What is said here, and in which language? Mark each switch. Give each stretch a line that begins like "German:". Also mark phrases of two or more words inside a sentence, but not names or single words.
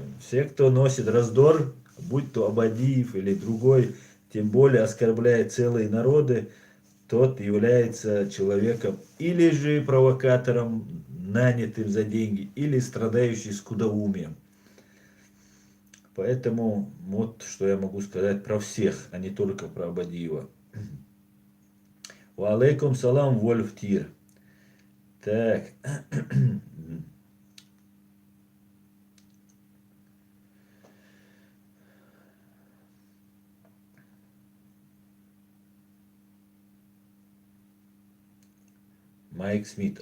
Russian: Все, кто носит раздор, будь то Абадиев или другой, тем более оскорбляет целые народы, тот является человеком или же провокатором, нанятым за деньги, или страдающий скудоумием. Поэтому вот что я могу сказать про всех, а не только про Абадиева.
Arabic: وعليكم السلام, Вольф Тир.
Russian: Так. Майк Смит.